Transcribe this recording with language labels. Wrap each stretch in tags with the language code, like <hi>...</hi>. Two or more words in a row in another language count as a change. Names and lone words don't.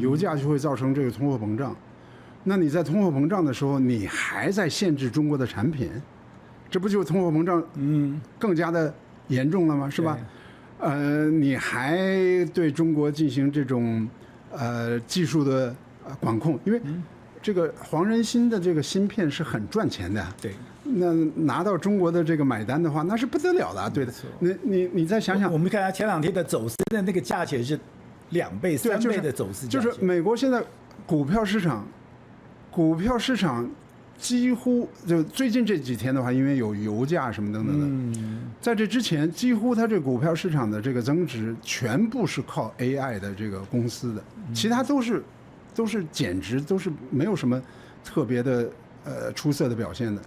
<zh>油價就會造成這個通貨膨脹。那你在通貨膨脹的時候，你還在限制中國的產品，這不就通貨膨脹更加的嚴重了嗎？是吧？你還對中國進行這種技術的管控，因為這個黃仁勳的這個芯片是很賺錢的。對，那拿到中國的這個買單的話，那是不得了的。對的，你再想想，我們看他前兩天的走私的那個價錢是2倍、3倍的走私價錢。就是美國現在股票市場幾乎就最近這幾天的話，因為有油價什麼等等的，在這之前，幾乎它這股票市場的這個增值全部是靠 AI 的這個公司的，其他都是減值，都是沒有什麼特別的出色的表現的。</zh>